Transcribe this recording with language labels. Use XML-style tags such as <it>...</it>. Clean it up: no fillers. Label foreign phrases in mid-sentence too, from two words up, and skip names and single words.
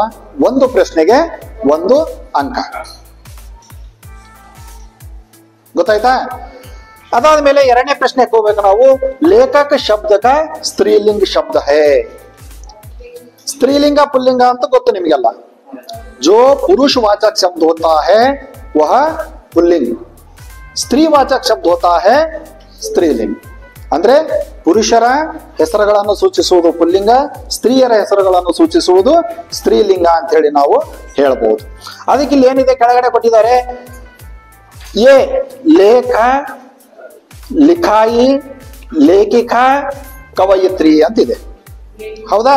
<kn>ಒಂದು ಪ್ರಶ್ನೆಗೆ 1 ಅಂಕ. ಗೊತ್ತಾಯ್ತಾ? ಅದಾದ್ಮೇಲೆ 2ನೇ ಪ್ರಶ್ನೆಗೆ ಹೋಗ್ಬೇಕು ನಾವು.</kn> <hi>लेखक शब्द का स्त्रीलिंग शब्द है.</hi> <kn>ಸ್ತ್ರೀಲಿಂಗ ಪುಲ್ಲಿಂಗ ಅಂತ ಗೊತ್ತು ನಿಮಗೆಲ್ಲ.</kn> <hi>जो पुरुषवाचक शब्द होता है वह पुल्लिंग, स्त्रीवाचक शब्द होता है स्त्रीलिंग.</hi> <kn>ಅಂದ್ರೆ ಪುರುಷರ ಹೆಸರುಗಳನ್ನು ಸೂಚಿಸುವುದು ಪುಲ್ಲಿಂಗ, ಸ್ತ್ರೀಯರ ಹೆಸರುಗಳನ್ನು ಸೂಚಿಸುವುದು ಸ್ತ್ರೀಲಿಂಗ ಅಂತ ಹೇಳಿ ನಾವು ಹೇಳ್ಬೋದು. ಅದಕ್ಕೆ ಇಲ್ಲಿ ಏನಿದೆ ಕೆಳಗಡೆ ಕೊಟ್ಟಿದ್ದಾರೆ? ಎ</kn> <hi>लेख, लिखाई, लेखिका, कवयित्री</hi> <kn>ಅಂತಿದೆ, ಹೌದಾ?</kn>